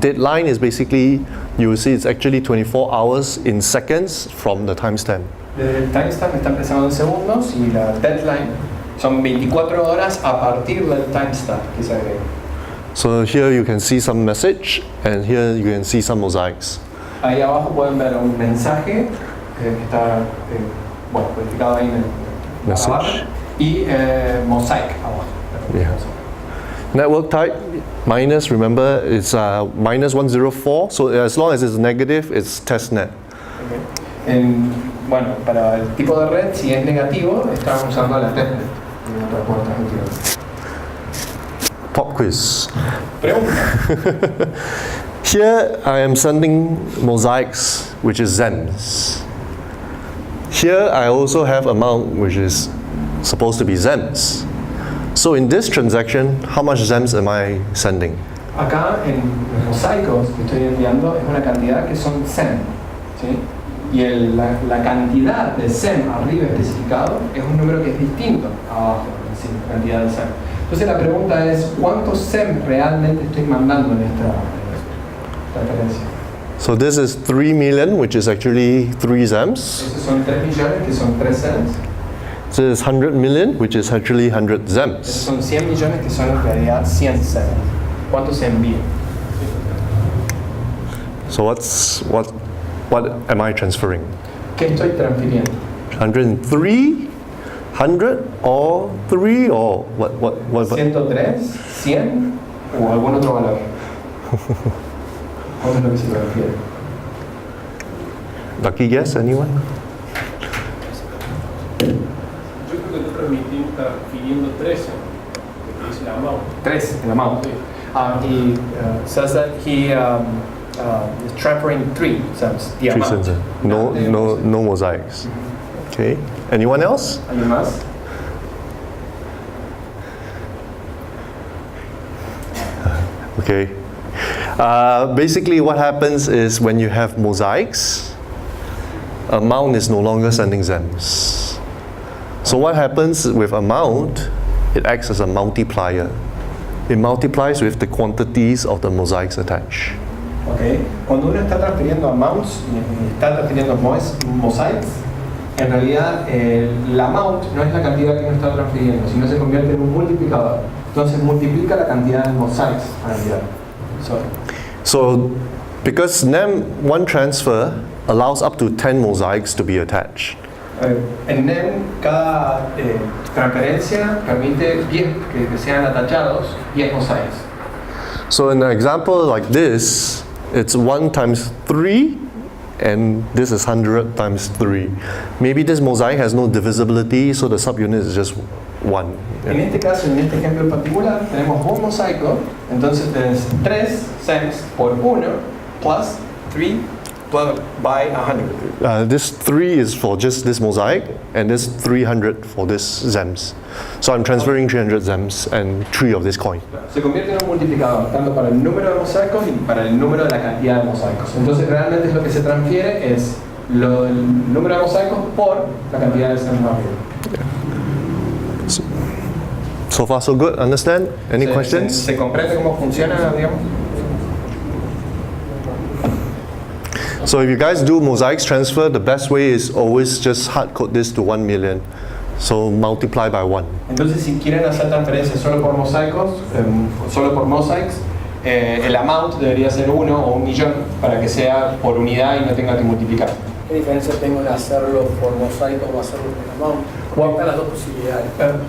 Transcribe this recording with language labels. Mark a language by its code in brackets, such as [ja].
[en] Deadline is basically, you will see it's actually 24 hours in seconds from the timestamp. [es] El timestamp está empezando en segundos y la deadline son 24 horas a partir del timestamp que se agrega. [en] So here you can see some message and here you can see some mosaics. [es] Ahí abajo pueden ver un mensaje que está bueno, codificado ahí en el [en] Message. [es] Y mosaic abajo. [en] Yeah. Network type minus, remember, it's minus 104. So as long as it's negative, it's testnet. [es] Bueno, para el tipo de red, si es negativo, estamos usando la testnet. [en] Pop quiz. [es] Pregunta. [en] Here I am sending mosaics, which is zems. Here I also have amount, which is supposed to be zems. So in this transaction, how much zems am I sending? [es] Acá en los mosaicos que estoy enviando es una cantidad que son sem, ¿sí? Y la cantidad de sem arriba especificado es un número que es distinto abajo, ¿sí? Cantidad de sem. Entonces la pregunta es, ¿cuántos sem realmente estoy mandando en esta transferencia? [en] So this is 3 million, which is actually 3 zems. [es] Esos son 3 millones, que son 3 zems. [en] This is 100 million, which is actually 100 [es] Esos [en] zems. [es] son 100 millones, que son en realidad 100 zems. ¿Cuánto se envía? [en] So what am I transferring? [es] ¿Qué estoy transfiriendo? [en] 103, 100, or 3, or what? [es] 103, 100 o algún otro valor. ¿Cuánto es lo que se transfiere? [en] Lucky guess, anyone? [es] Yo creo que tú transfiriendo 13, porque dice la amount. 3, el amount. [en] He says that he is transferring 3 cents, the amount. cents. No mosaics. Okay. Anyone else? [es] ¿Alguien más? [en] Okay. Basically, what happens is when you have mosaics, amount is no longer sending zems. So what happens with amount? It acts as a multiplier. It multiplies with the quantities of the mosaics attached. Okay. [es] Cuando uno está transfiriendo amounts y está transfiriendo mosaics, en realidad el amount no es la cantidad que uno está transfiriendo, sino se convierte en un multiplicador. Entonces multiplica la cantidad de mosaics a enviar. [en] So because NEM one transfer allows up to 10 mosaics to be attached. [es] En NEM cada transferencia permite 10 que sean atachados, 10 mosaics. [en] So in an example like this, it's 1 times 3, and this is 100 times 3. Maybe this mosaic has no divisibility, so the subunit is just 1. [es] En este caso, en este ejemplo en particular, tenemos un mosaico, entonces tenés 3 zems por 1 [en] plus 3 by 100. This 3 is for just this mosaic, and this 300 for this zems. So I'm transferring 300 zems and 3 of this coin. [es] Se convierte en un multiplicador, tanto para el número de mosaicos y para el número de la cantidad de mosaicos. Entonces realmente lo que se transfiere es el número de mosaicos por la cantidad de zems arriba. [en] So far so good, understand? Any questions? [es] ¿Se comprende cómo funciona, digamos? [en] So if you guys do mosaics transfer, the best way is always just hard code this to 1 million. So multiply by 1. [es] Entonces si quieren hacer transferencias solo por mosaicos, solo por mosaics, el amount debería ser 1 o 1 millón para que sea por unidad y no tenga que multiplicar. ¿Qué diferencia tengo de hacerlo por mosaico o hacerlo por amount? Porque están las dos posibilidades.